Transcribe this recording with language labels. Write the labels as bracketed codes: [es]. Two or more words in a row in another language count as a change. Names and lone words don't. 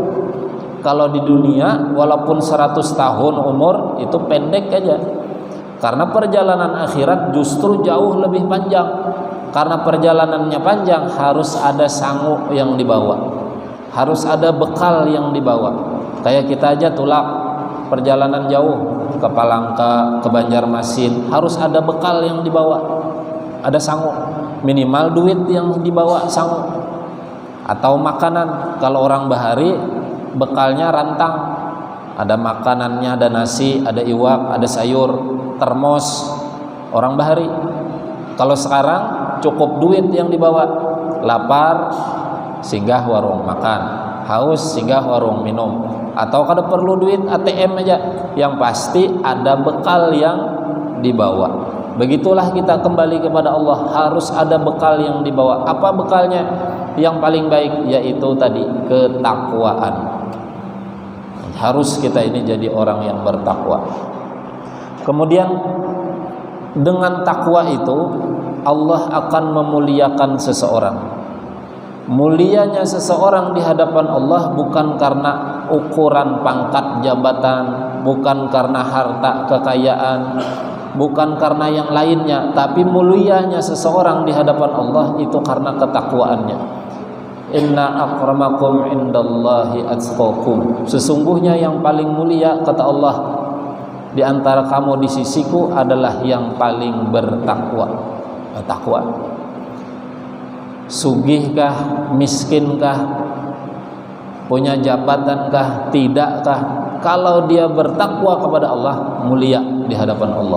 [id] Kalau di dunia walaupun 100 tahun umur itu pendek aja. Karena perjalanan akhirat justru jauh lebih panjang. Karena perjalanannya panjang, harus ada sangu yang dibawa. Harus ada bekal yang dibawa. Kayak kita aja tulak perjalanan jauh, ke Palangka, ke Banjarmasin, harus ada bekal yang dibawa, ada sangu, minimal duit yang dibawa sangu, atau makanan. Kalau orang bahari bekalnya rantang, ada makanannya, ada nasi, ada iwak, ada sayur, termos. Orang bahari. Kalau sekarang cukup duit yang dibawa, lapar singgah warung makan, haus singgah warung minum, atau kalau perlu duit ATM aja, yang pasti ada bekal yang dibawa. Begitulah kita kembali kepada Allah, harus ada bekal yang dibawa. Apa bekalnya? Yang paling baik yaitu tadi ketakwaan. Harus kita ini jadi orang yang bertakwa. Kemudian dengan takwa itu Allah akan memuliakan seseorang. Mulianya seseorang di hadapan Allah bukan karena ukuran pangkat jabatan, bukan karena harta kekayaan, bukan karena yang lainnya, tapi mulianya seseorang di hadapan Allah itu karena ketakwaannya. [ar] إن أكرمكم عند الله أتقاكم. [id] Sesungguhnya yang paling mulia kata Allah di antara kamu di sisiku adalah yang paling bertakwa. Takwa. Sugihkah, miskinkah, punya jabatankah, tidakkah, kalau dia bertakwa kepada Allah, mulia di hadapan Allah.